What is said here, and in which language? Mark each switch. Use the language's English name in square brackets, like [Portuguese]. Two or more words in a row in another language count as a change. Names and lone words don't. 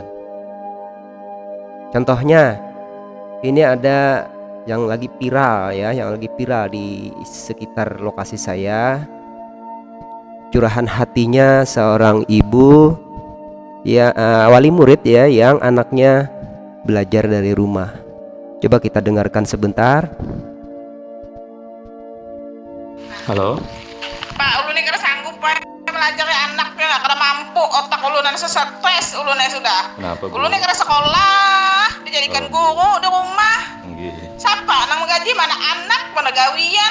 [Indonesian] Contohnya, ini ada yang lagi viral ya, yang lagi viral di sekitar lokasi saya. Curahan hatinya seorang ibu ya, wali murid ya, yang anaknya belajar dari rumah. Coba kita dengarkan sebentar. Halo. [Banjar] Pak, ulun ini sanggup Pak melajari anaknya nggak karena mampu, otak ulun stres ulun sudah. [Indonesian] Kenapa, Bu? [Banjar] Ulun ini sekolah dijadikan guru di rumah. Siapa nang gaji, mana anak, mana gawian.